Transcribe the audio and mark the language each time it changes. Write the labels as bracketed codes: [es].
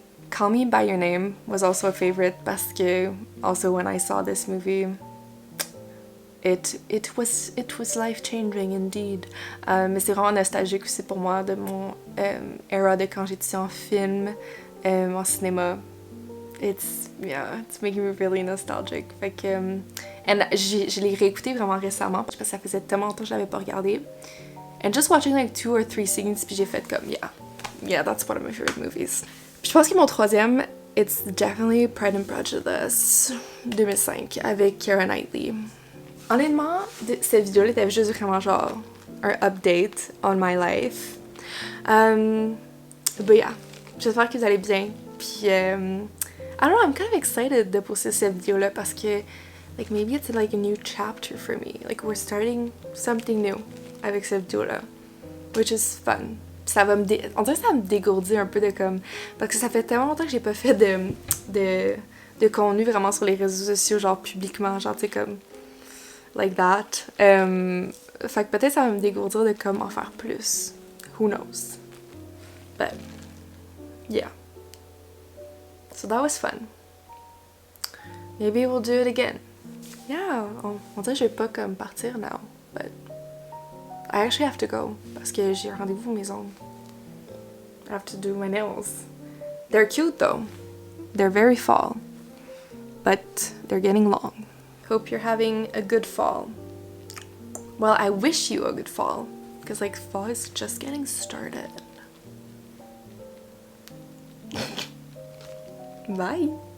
[en] Call Me By Your Name was also a favorite [fr] parce que [en] also when I saw this movie, it was life-changing indeed. [fr] Mais c'est vraiment nostalgique aussi pour moi de mon era de quand j'étais en film, en cinéma. [en] It's making me really nostalgic. [fr] Fait que, je l'ai réécouté vraiment récemment parce que ça faisait tellement longtemps que je l'avais pas regardé. [en] And just watching like 2 or 3 scenes, [fr] puis j'ai fait comme, [en] yeah, that's one of my favorite movies. [fr] Puis je pense que mon troisième [en] it's definitely Pride and Prejudice 2005 [fr] avec [en] Keira Knightley. [fr] Honnêtement, cette vidéo-là était juste vraiment genre un [en] update on my life. But yeah, [fr] j'espère que vous allez bien. Puis, [en] I don't know, I'm kind of excited [fr] de poster cette vidéo-là parce que, [en] like, maybe it's like a new chapter for me. Like, we're starting something new [fr] avec cette vidéo-là, [en] which is fun. [fr] Ça va on dirait que ça me dégourdit un peu de comme... Parce que ça fait tellement longtemps que j'ai pas fait de contenu vraiment sur les réseaux sociaux, genre publiquement, genre, tu sais, comme... [en] Like that. [fr] Fait que peut-être ça va me dégourdir de comme en faire plus. [en] Who knows? But, yeah. So that was fun. Maybe we'll do it again. Yeah, [fr] on dirait que je vais pas comme partir [en] now, but I actually have to go [fr] parce que j'ai un rendez-vous aux maisons. [en] I have to do my nails. They're cute though. They're very fall, but they're getting long. Hope you're having a good fall. Well, I wish you a good fall because like fall is just getting started. Bye.